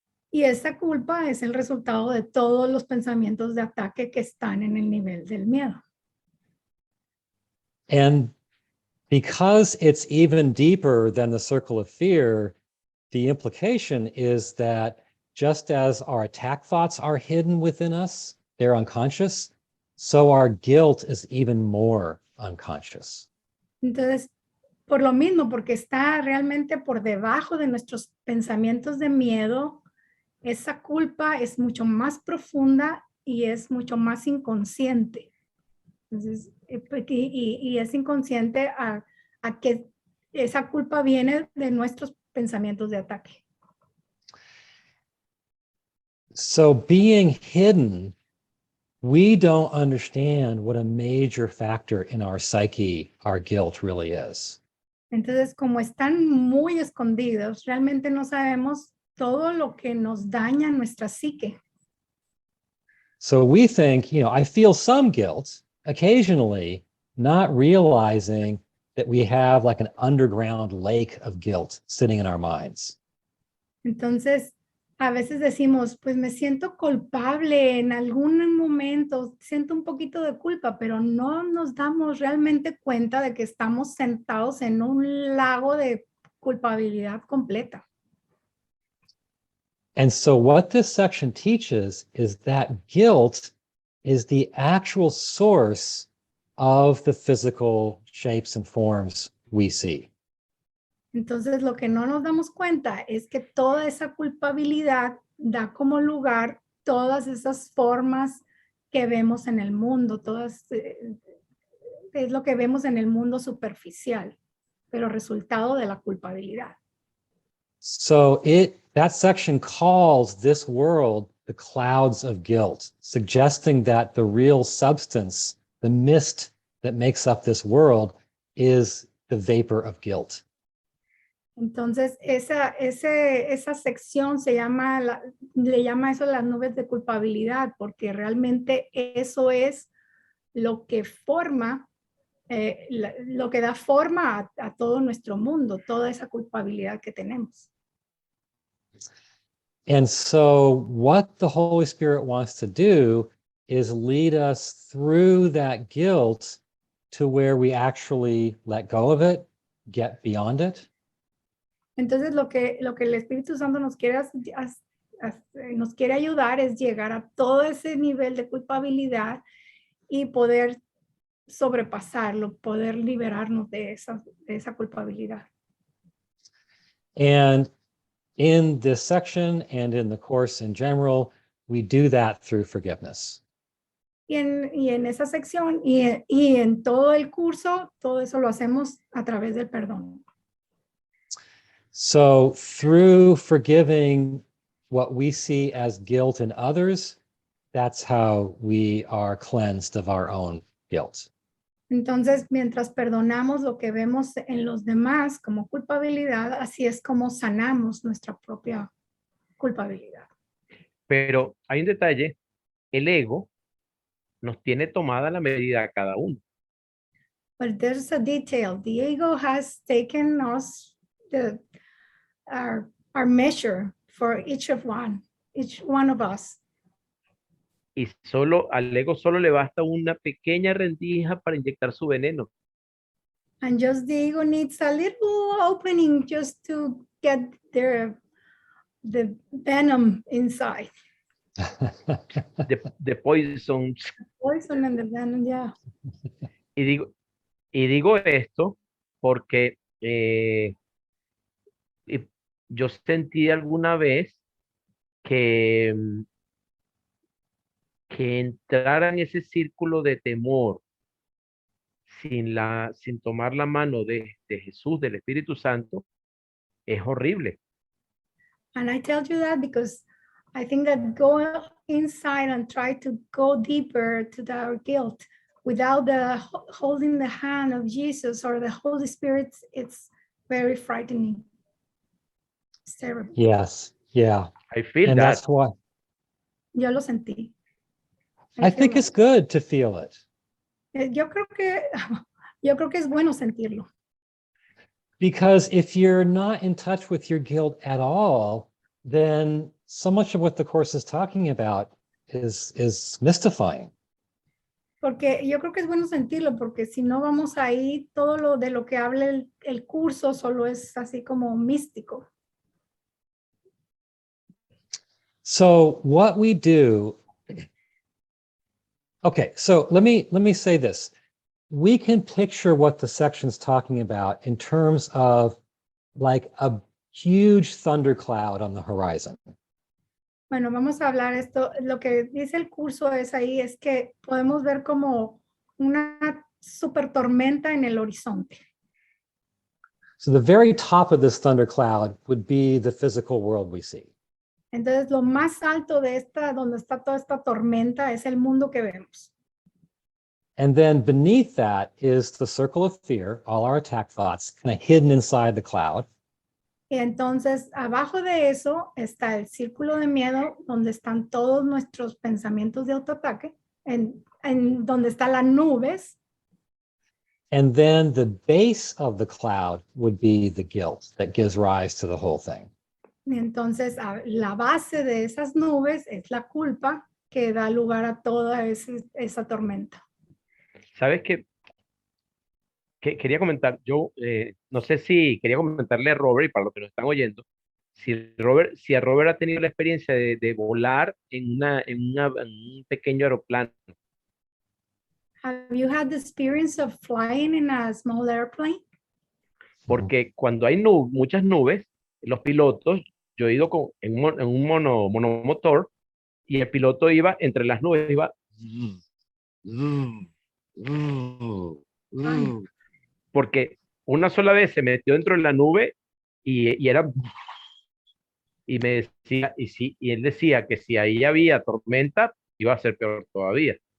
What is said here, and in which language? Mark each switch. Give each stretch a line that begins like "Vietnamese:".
Spanish: Y esa culpa es el resultado de todos los pensamientos de ataque que están en el nivel del miedo.
English: And because it's even deeper than the circle of fear, the implication is that just as our attack thoughts are hidden within us, they're unconscious, so our guilt is even more unconscious.
Spanish: Entonces, por lo mismo, porque está realmente por debajo de nuestros pensamientos de miedo, esa culpa es mucho más profunda y es mucho más inconsciente. Entonces, y es inconsciente a que esa culpa viene de nuestros pensamientos de ataque.
English: So being hidden, we don't understand what a major factor in our psyche our guilt really is.
Spanish: Entonces, como están muy escondidos, realmente no sabemos todo lo que nos daña nuestra psique.
English: So we think, I feel some guilt occasionally, not realizing that we have like an underground lake of guilt sitting in our minds.
Spanish: Entonces, a veces decimos, pues me siento culpable en algún momento, siento un poquito de culpa, pero no nos damos realmente cuenta de que estamos sentados en un lago de culpabilidad completa.
English: And so what this section teaches is that guilt is the actual source of the physical shapes and forms we see.
Spanish: Entonces, lo que no nos damos cuenta es que toda esa culpabilidad da como lugar todas esas formas que vemos en el mundo, es lo que vemos en el mundo superficial, pero resultado de la culpabilidad.
English: So that section calls this world the clouds of guilt, suggesting that the real substance, the mist that makes up this world, is the vapor of guilt.
Spanish: Entonces, esa sección le llama eso las nubes de culpabilidad, porque realmente eso es lo que forma, lo que da forma a todo nuestro mundo, toda esa culpabilidad que tenemos.
English: And so what the Holy Spirit wants to do is lead us through that guilt to where we actually let go of it, get beyond it.
Spanish: Entonces, lo que el Espíritu Santo nos quiere ayudar es llegar a todo ese nivel de culpabilidad y poder sobrepasarlo, poder liberarnos de esa culpabilidad.
English: And in this section and in the course in general, we do that through forgiveness.
Spanish: Y en esa sección y en todo el curso, todo eso lo hacemos a través del perdón.
English: So through forgiving what we see as guilt in others, that's how we are cleansed of our own guilt.
Spanish: Entonces, mientras perdonamos lo que vemos en los demás como culpabilidad, así es como sanamos nuestra propia culpabilidad. Pero hay un detalle, el ego nos tiene tomada la medida a cada uno.
English: But there's a detail. The ego has taken us our measure for each one of us.
Spanish: Y al ego solo le basta una pequeña rendija para inyectar su veneno.
English: And just the ego needs a little opening just to get the venom inside. The poison. Poison and the venom, yeah.
Spanish: Y digo esto porque yo sentí alguna vez que entrar en ese círculo de temor sin tomar la mano de Jesús, del Espíritu Santo, es horrible.
English: And I tell you that because I think that go inside and try to go deeper to our guilt without holding the hand of Jesus or the Holy Spirit, it's very frightening. It's terrible. Yes, yeah. I feel and that. that's why
Spanish: Yo lo sentí.
English: I think it's good to feel it.
Spanish: Yo creo que es bueno sentirlo.
English: Because if you're not in touch with your guilt at all, then so much of what the Course is talking about is mystifying.
Spanish: Porque yo creo que es bueno sentirlo, porque si no vamos ahí, todo lo de lo que habla el curso solo es así como místico.
English: So what we do, okay, so let me say this. We can picture what the section's talking about in terms of like a huge thundercloud on the horizon.
Spanish: Bueno, vamos a hablar esto. Lo que dice el curso es ahí, es que podemos ver como una super tormenta en el horizonte.
English: So the very top of this thundercloud would be the physical world we see.
Spanish: Entonces, lo más alto de esta, donde está toda esta tormenta, es el mundo que vemos.
English: And then beneath that is the circle of fear, all our attack thoughts, kind of hidden inside the cloud.
Spanish: Y entonces, abajo de eso está el círculo de miedo, donde están todos nuestros pensamientos de autoataque, en donde están las nubes.
English: And then the base of the cloud would be the guilt that gives rise to the whole thing.
Spanish: Y entonces, la base de esas nubes es la culpa que da lugar a toda esa tormenta. ¿Sabes qué? Quería comentar, yo no sé si quería comentarle a Robert y para los que nos están oyendo, si a Robert ha tenido la experiencia de volar en un pequeño aeroplano.
English: Have you had the experience of flying in a small airplane?
Spanish: Porque cuando hay muchas nubes, los pilotos, yo he ido en un monomotor y el piloto iba entre las nubes, iba porque una sola vez se metió dentro de la nube y era y me decía y él decía que si ahí había tormenta iba a ser peor todavía.